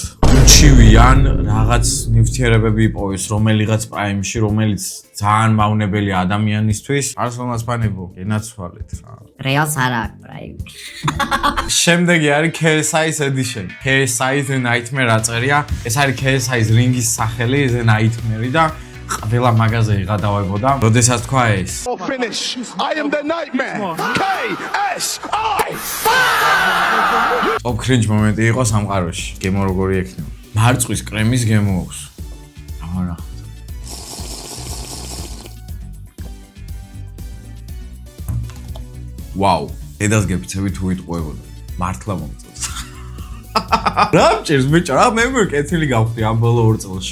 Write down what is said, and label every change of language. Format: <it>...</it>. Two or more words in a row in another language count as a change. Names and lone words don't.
<ka>უჩივიან რაღაც ნივთიერებები იპოვეს რომელიღაც პრაიმში, რომელიც ძალიან მავნებელი ადამიანისთვის. არსონალს ფანებო, ენაცვალეთ რა. რეალს არ აქვს პრაიმი. შემდეგი არის KSI's Edition. KSI The Nightmare აწერია. ეს არის KSI's ringის სახელი, The Nightmare და ყველა მაგაზე იღადავებოდა. როდესაც თქვა ეს.</ka> <en>Finish. I am the nightmare. KSI. Top cringe</en> <ka>მომენტი იყო სამყაროში. გემო როგორი ექნება. მარწყვის კრემის გემო აქვს. ამარა. ვაუ, დედას გეფიცები თუ იტყუებოდა. მართლა მომწონს. რა მჭირს ბიჭო, რა მე მეკეთილი გავხდი ამ ბოლო 2 წელში.</ka>